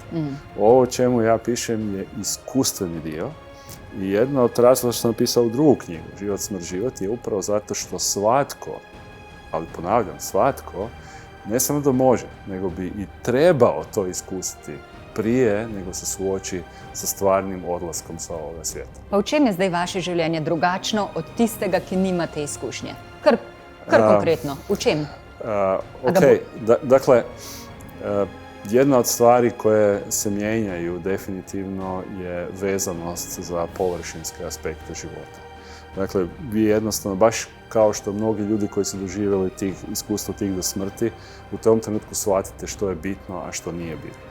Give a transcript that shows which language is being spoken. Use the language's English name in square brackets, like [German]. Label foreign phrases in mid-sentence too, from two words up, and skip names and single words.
[Croatian] Ovo o čemu ja pišem je iskustveni dio i jedna od razloga što sam napisao u drugu knjigu, Život, smrt, život, je upravo zato što svatko, ali ponavljam, svatko, ne samo da može, nego bi i trebao to iskusiti prije nego se suoči sa stvarnim odlaskom sa ovoga svijeta. [Slovenian] Pa v čem je zdaj vaše življenje drugačno od tistega, ki nima te izkušnje? Kar konkretno, v čem? [Croatian] Dakle, jedna od stvari koje se mijenjaju definitivno je vezanost za površinske aspekte života. Dakle, vi jednostavno, baš kao što mnogi ljudi koji su doživjeli iskustvo tih do smrti, u tom trenutku shvatite što je bitno, a što nije bitno.